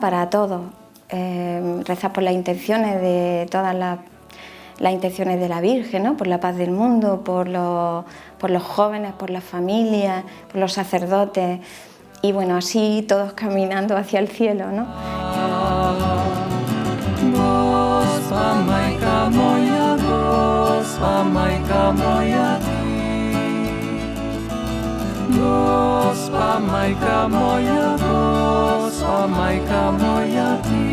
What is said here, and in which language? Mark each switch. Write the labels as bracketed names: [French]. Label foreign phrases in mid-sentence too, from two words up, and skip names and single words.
[Spanish] Para todos. Rezar por las intenciones de todas las intenciones de la Virgen, ¿no? Por la paz del mundo, por los jóvenes, por las familias, por los sacerdotes, y bueno, así todos caminando hacia el cielo, ¿no? [Croatian] Gospa Majka moja, Gospa Majka moja Ty. Gospa Majka moja, Gospa Majka moja Ty.